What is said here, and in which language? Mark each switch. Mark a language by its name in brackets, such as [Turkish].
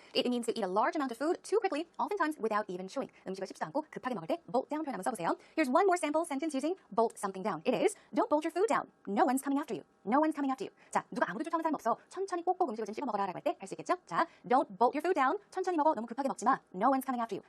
[English] It means to eat a large amount of food too quickly, oftentimes without even chewing. [Korean] 음식을 씹지도 않고 급하게 먹을 때 bolt down 표현 한번 써보세요. [English] Here's one more sample sentence using bolt something down. It is don't bolt your food down. No one's coming after you. No one's coming after you. [Korean] 자, 누가 아무도 쫓아오는 사람 없어. 천천히 꼭꼭 음식을 좀 씹어 먹어라라고 할 때 할 수 있겠죠? [English] 자, don't bolt your food down. [Korean] 천천히 먹어. 너무 급하게 먹지 마. [English] No one's coming after you.